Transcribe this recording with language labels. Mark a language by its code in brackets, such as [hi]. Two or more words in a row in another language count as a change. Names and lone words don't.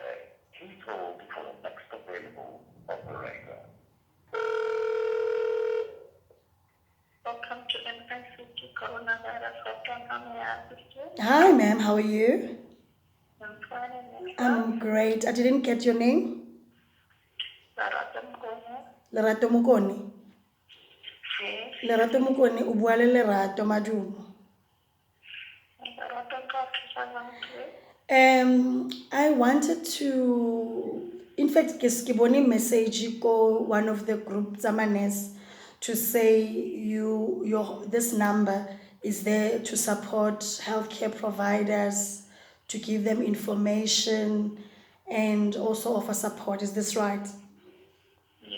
[en] Please hold for the next available operator. Welcome to NICT Coronavirus Hotline. How may I assist you? Hi, ma'am. How are you? I'm fine. I'm great. I didn't get your name. Lerato Mukoni. Yes. [st] Lerato Mukoni, o bua le Lerato Madumo. [en] I wanted to, in fact, [st] ke bone [en] message ko one of the group Zamanes to say this number is there to support healthcare providers, to give them information and also offer support. Is this right? Yes.